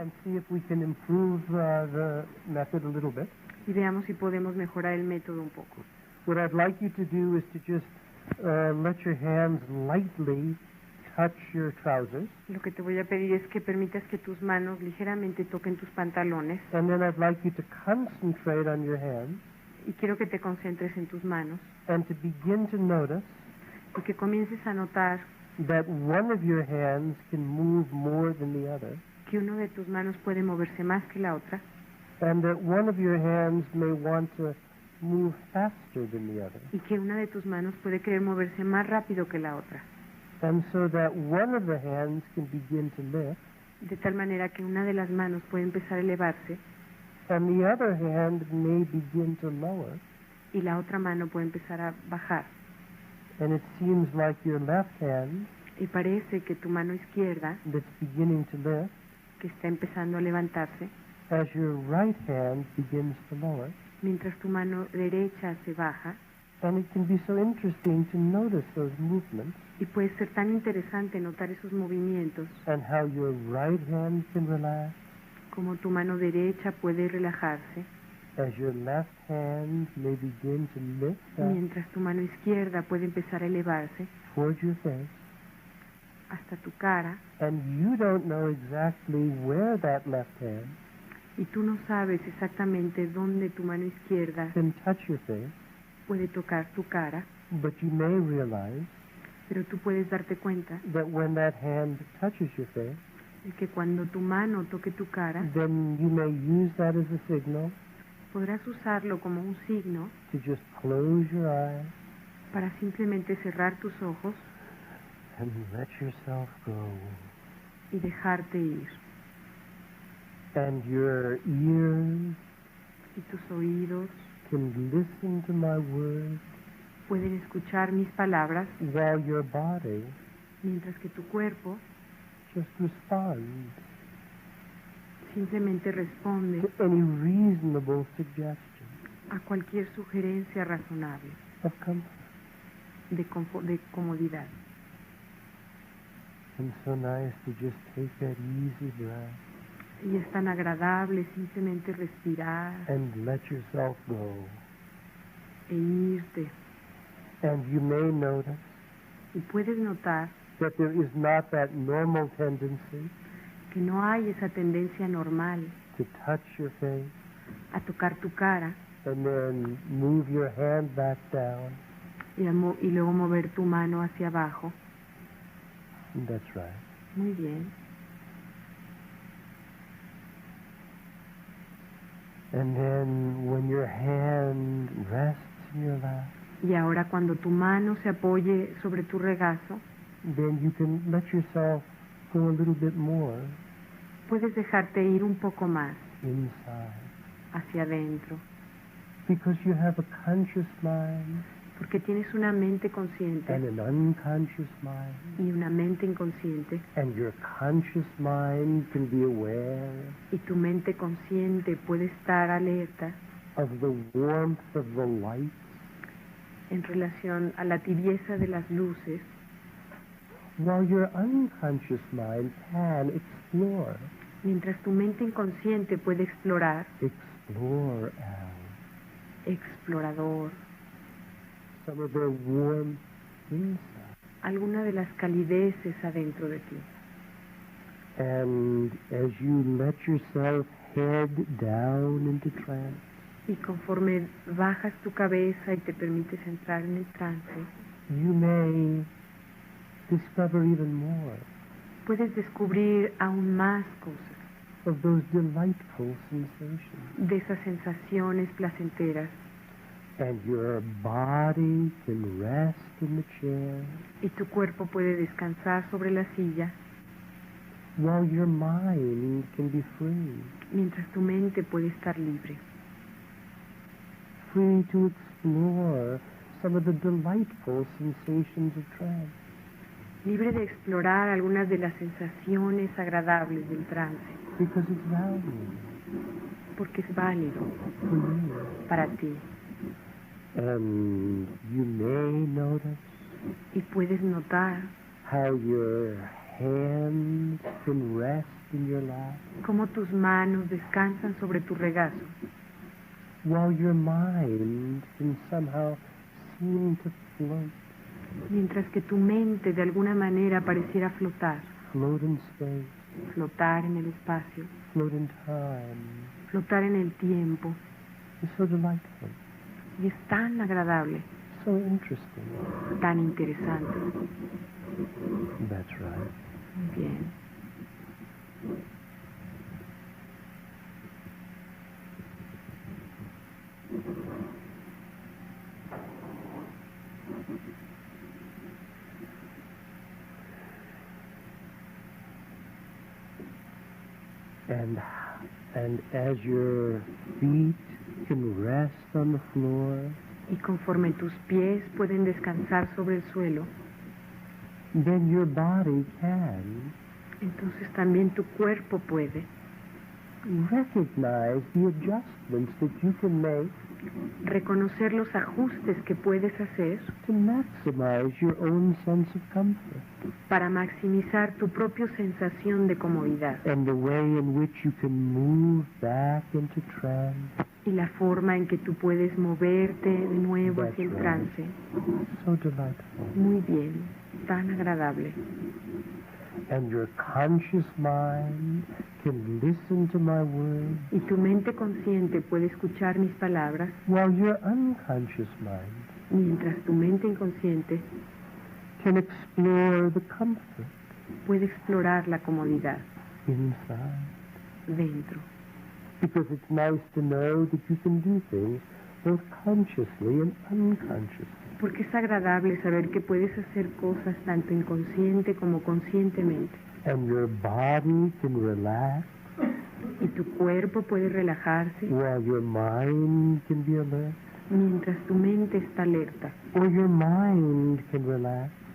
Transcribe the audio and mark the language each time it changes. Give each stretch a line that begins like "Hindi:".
English: and see if we can improve the method a little bit.
Spanish: y veamos si podemos mejorar el método un poco.
English: What I'd like you to do is to just let your hands lightly touch your trousers,
Spanish: Lo que te voy a pedir es que permitas que tus manos ligeramente toquen tus pantalones
English: and then I'd like you to concentrate on your hands
Spanish: y quiero que te concentres en tus manos
English: and to begin to notice
Spanish: y que comiences a notar
English: that one of your hands can move more than the other,
Spanish: que uno de tus manos puede moverse más que la otra
English: and that one of your hands may want to move faster than the other,
Spanish: y que una de tus manos puede querer moverse más rápido que la otra,
English: and so that one of the hands can begin to lift,
Spanish: de tal manera que una de las manos puede empezar a elevarse
English: and the other hand may begin to lower,
Spanish: y la otra mano puede empezar a bajar.
English: and it seems like your left hand
Spanish: Y parece que tu mano izquierda,
English: that's beginning to lift
Spanish: que está empezando a levantarse,
English: as your right hand begins to lower.
Spanish: mientras tu mano derecha se baja,
English: And it can be so interesting to notice those movements
Spanish: y puede ser tan interesante notar esos movimientos,
English: and how your right hand can relax
Spanish: como tu mano derecha puede relajarse,
English: as your left hand may begin to lift up
Spanish: mientras tu mano izquierda puede empezar a elevarse
English: towards your face,
Spanish: hasta tu cara,
English: and you don't know exactly where that left hand
Spanish: y tú no sabes exactamente dónde tu mano izquierda
English: can touch your face,
Spanish: puede tocar tu cara,
English: but you may realize
Spanish: pero tú puedes darte cuenta
English: that when that hand touches your face,
Spanish: de que cuando tu mano toque tu cara,
English: then you may use that as a signal
Spanish: podrás usarlo como un signo
English: to just close your eyes
Spanish: para simplemente cerrar tus ojos
English: and let yourself go.
Spanish: y dejarte ir.
English: And your ears
Spanish: Y tus oídos
English: can listen to my words
Spanish: pueden escuchar mis palabras
English: while your body
Spanish: mientras que tu cuerpo
English: just responds
Spanish: simplemente responde
English: to any reasonable suggestion
Spanish: a cualquier sugerencia razonable
English: of comfort.
Spanish: de comodidad.
English: And so nice to just take that easy breath
Spanish: Y es tan agradable simplemente respirar
English: and let yourself go.
Spanish: e irte.
English: And you may notice
Spanish: Y puedes notar
English: that there is not that normal tendency
Spanish: que no hay esa tendencia normal
English: to touch your face
Spanish: a tocar tu cara
English: and then move your hand back down.
Spanish: y luego mover tu mano hacia abajo.
English: That's right.
Spanish: Muy bien.
English: And then when your hand rests in your lap,
Spanish: Y ahora cuando tu mano se apoye sobre tu regazo,
English: then you can let yourself go a little bit more
Spanish: puedes dejarte ir un poco más
English: inside.
Spanish: hacia adentro,
English: Because you have a conscious mind
Spanish: porque tienes una mente consciente
English: and an unconscious mind.
Spanish: y una mente inconsciente,
English: And your conscious mind can be aware
Spanish: y tu mente consciente puede estar alerta
English: of the warmth of the light,
Spanish: en relación a la tibieza de las luces,
English: while your unconscious mind can explore.
Spanish: mientras tu mente inconsciente puede explorar,
English: Explore, Al.
Spanish: explorador,
English: Some of the warmth inside.
Spanish: alguna de las calideces adentro de ti.
English: And as you let yourself head down into trance,
Spanish: Y conforme bajas tu cabeza y te permites entrar en el trance,
English: you may discover even more
Spanish: puedes descubrir aún más cosas
English: of those delightful sensations.
Spanish: de esas sensaciones placenteras,
English: And your body can rest in the chair
Spanish: y tu cuerpo puede descansar sobre la silla,
English: while your mind can be free.
Spanish: mientras tu mente puede estar libre,
English: Free to explore some of the delightful sensations of trance.
Spanish: libre de explorar algunas de las sensaciones agradables del trance,
English: Because it's valuable
Spanish: porque es válido
English: for you.
Spanish: para ti.
English: And you may notice
Spanish: Y puedes notar
English: how your hands can rest in your lap
Spanish: cómo tus manos descansan sobre tu regazo,
English: while your mind can somehow seem to float
Spanish: mientras que tu mente de alguna manera pareciera flotar,
English: float in space,
Spanish: flotar en el espacio,
English: float in time.
Spanish: flotar en el tiempo.
English: It's so delightful,
Spanish: Y es tan agradable,
English: so interesting.
Spanish: tan interesante.
English: That's right.
Spanish: Muy bien.
English: And as your feet can rest on the floor,
Spanish: Y conforme tus pies pueden descansar sobre el suelo,
English: then your body can
Spanish: entonces también tu cuerpo puede
English: recognize the adjustments that you can make
Spanish: reconocer los ajustes que puedes hacer
English: to maximize your own sense of comfort
Spanish: para maximizar tu propia sensación de comodidad
English: and the way in which you can move back into trance.
Spanish: y la forma en que tú puedes moverte de nuevo hacia el trance.
English: So delightful.
Spanish: Muy bien, tan agradable.
English: And your conscious mind can listen to my words
Spanish: Y tu mente consciente puede escuchar mis palabras,
English: while your unconscious mind
Spanish: mientras tu mente inconsciente
English: can explore the comfort
Spanish: puede explorar la comodidad
English: inside.
Spanish: dentro.
English: Because it's nice to know that you can do things both consciously and unconsciously.
Spanish: Porque es agradable saber que puedes hacer cosas tanto inconsciente como conscientemente.
English: And your body can relax
Spanish: Y tu cuerpo puede relajarse
English: while your mind can be alert.
Spanish: mientras tu mente está alerta.
English: Or your mind can relax